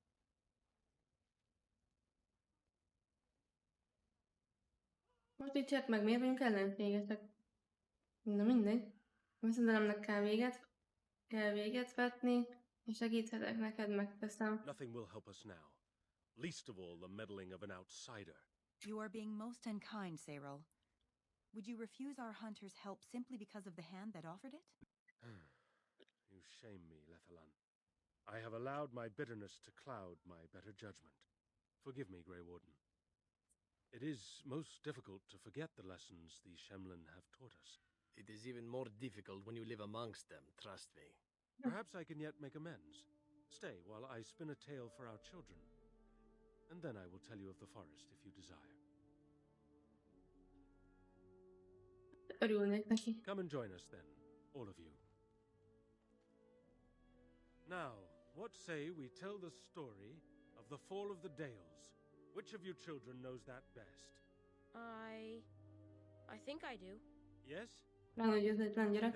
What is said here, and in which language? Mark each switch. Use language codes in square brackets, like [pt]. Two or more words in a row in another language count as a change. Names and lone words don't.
[hu] Most így csert meg, miért vagyunk ellenségesek? Na mindegy. Veszedelemnek kell véget vetni, és segíthetek neked, megteszem. [en] Nothing will help us now, least of all the meddling of an outsider. You are being most unkind, Cyril. Would you refuse our hunter's help simply because of the hand that offered it? You shame me, Lethalan. I have allowed my bitterness to cloud my better judgment. Forgive me, Grey Warden. It is most difficult to forget the lessons the Shemlin have taught us. It is even more difficult when you live amongst them, trust me. Perhaps I can yet make amends. Stay while I spin a tale for our children. And then I will tell you of the forest if you desire. [hu] Örülnék neki. [en] Come and join us then, all of you. Now, what say we tell the story of the fall of the Dales? Which of you children knows that best? I think I do. Yes? [hu] Ránagyőzetlen gyerek.